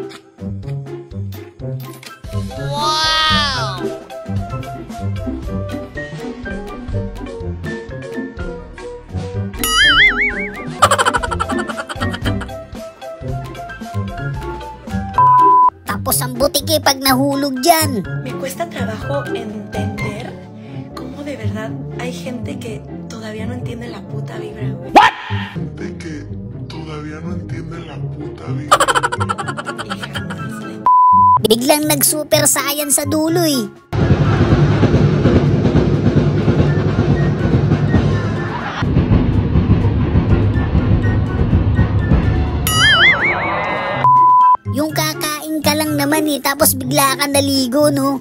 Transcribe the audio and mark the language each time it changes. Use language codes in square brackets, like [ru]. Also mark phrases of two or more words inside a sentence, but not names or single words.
[en] Wow! [tl] Tapos ang butik eh pag nahulog dyan. [es] Me cuesta trabajo entender cómo de verdad hay gente que todavía no entiende la puta vibra, güey. De que todavía no entiende la puta vida. Y jamás le... [tl] Biglang nag- [en] super science [tl] sa dulo eh. Yung kakain ka lang naman eh, tapos bigla ka naligo no.